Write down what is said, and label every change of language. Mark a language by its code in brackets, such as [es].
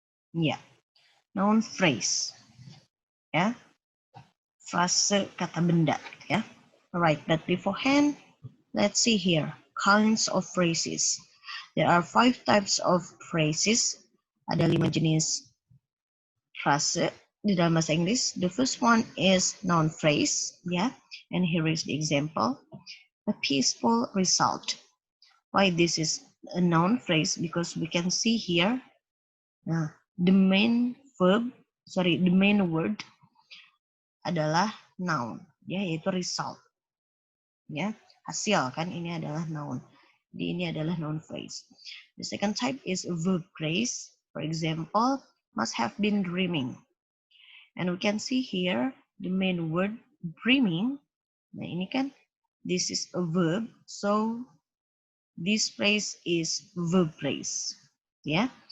[en] Yeah, noun phrase. Yeah, [id] frase kata benda. [en] Yeah, alright. But beforehand, let's see here kinds of phrases. There are 5 types of phrases. [id] Ada 5 jenis frase di dalam bahasa Inggris. [en] The first one is noun phrase, yeah. And here is the example. A peaceful result. Why this is a noun phrase? Because we can see here, the main word [id] adalah [en] noun, [id] ya, yaitu [en] result, [id] ya, hasil kan, ini adalah [en] noun. [id] Jadi ini adalah noun phrase. [en] The second type is verb phrase. For example, must have been dreaming. And we can see here the main word dreaming. [id] Nah ini kan, [en] this is a verb, so this phrase is verb phrase, yeah.